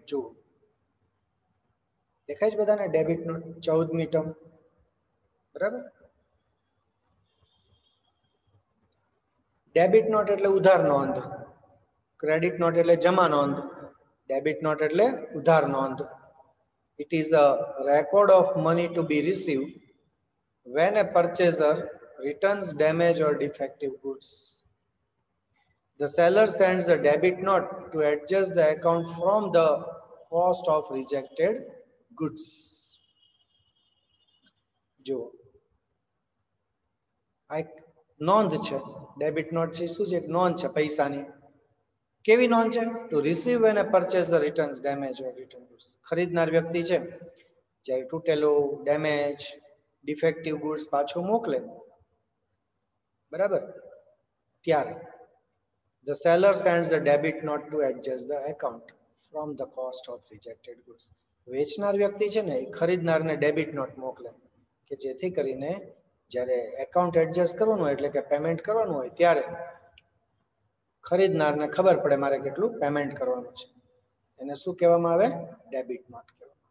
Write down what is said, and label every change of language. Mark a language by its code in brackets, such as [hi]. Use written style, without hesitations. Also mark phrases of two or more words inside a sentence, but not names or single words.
[gu] જુઓ, દેખાય છે બધાને [en] debit note [gu] 14મી ટર્મ? બરાબર. [en] debit note [gu] એટલે ઉધાર નોંધ, [en] credit note [gu] એટલે જમા નોંધ, [en] debit note [gu] એટલે ઉધાર નોંધ. [en] It is a record of money to be received when a purchaser returns damaged or defective goods. The seller sends a debit note to adjust the account from the cost of rejected goods. [gu] જો આ એક નોંધ છે, [en] debit note [gu] છે. શું છે? એક નોંધ છે પૈસાની. કેવી નોંધ છે? [en] to receive when a purchaser returns damage or return goods. [gu] ખરીદનાર વ્યક્તિ છે જ્યારે તૂટેલું, [en] damage, defective goods [gu] પાછું મોકલે, બરાબર, ત્યારે [en] the seller sends a debit note to adjust the account from the cost of rejected goods. [gu] વેચનાર વ્યક્તિ છે ને એ ખરીદનારને [en] debit note [gu] મોકલે કે જેથી કરીને જ્યારે [en] account adjust [gu] કરવાનું હોય એટલે કે પેમેન્ટ કરવાનું હોય ત્યારે ખરીદનારને ખબર પડે મારે કેટલું પેમેન્ટ કરવાનું છે. એને શું કહેવામાં આવે? [en] debit note [gu] કહેવામાં.